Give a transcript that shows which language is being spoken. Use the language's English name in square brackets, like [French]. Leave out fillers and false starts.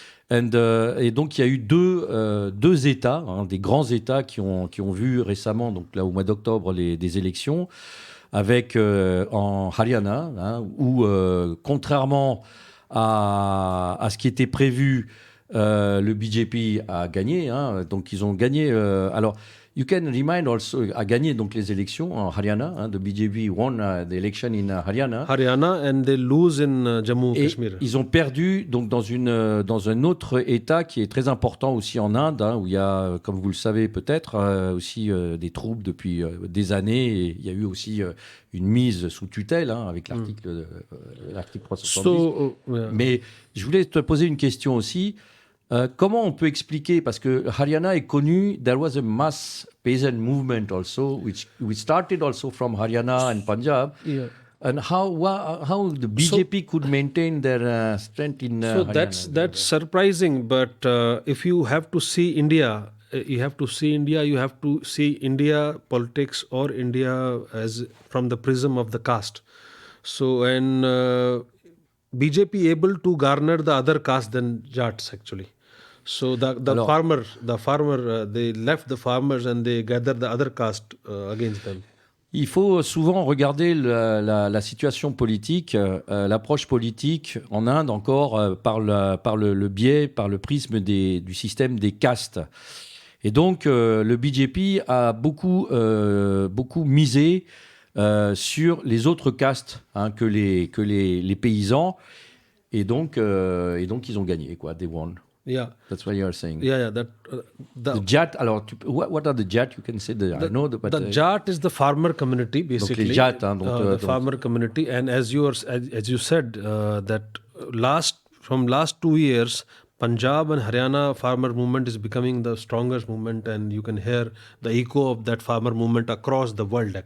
[French] Et donc il y a eu deux États, hein, des grands États qui ont vu récemment, donc là au mois d'octobre, des élections, avec en Haryana, hein, où contrairement à ce qui était prévu, le BJP a gagné, hein, donc ils ont gagné. Alors [English] You can remind also, [French] a gagné donc les élections en Haryana. [English] The BJP won the election in Haryana. Haryana, and they lose in Jammu [French] Et [English] Kashmir. [French] ils ont perdu donc dans un autre État qui est très important aussi en Inde, où il y a, comme vous le savez peut-être, aussi des troupes depuis des années. Et il y a eu aussi une mise sous tutelle avec l'article 370. Mais je voulais te poser une question aussi. Comment on peut expliquer, parce que Haryana est connu, [English] there was a mass peasant movement also, which started also from Haryana and Punjab. Yeah. And how the BJP could maintain their strength in So Haryana? that's surprising, but if you have to see India, you have to see India politics or India as from the prism of the caste. So and BJP able to garner the other caste than Jats actually. So the farmer, they left the farmers and they gathered the other caste against them. [French] Il faut souvent regarder la situation politique, l'approche politique en Inde encore par le biais, par le prisme du système des castes. Et donc le BJP a beaucoup misé sur les autres castes que les paysans. Et donc ils ont gagné, quoi. [English] They won. Yeah. That's what you are saying. Yeah. The Jat, alors, what are the Jat? You can say I know, but the Jat is the farmer community, basically. [French] Donc les Jat, [English] the farmer community, and as you said, that from last 2 years, Punjab and Haryana farmer movement is becoming the strongest movement, and you can hear the echo of that farmer movement across the world.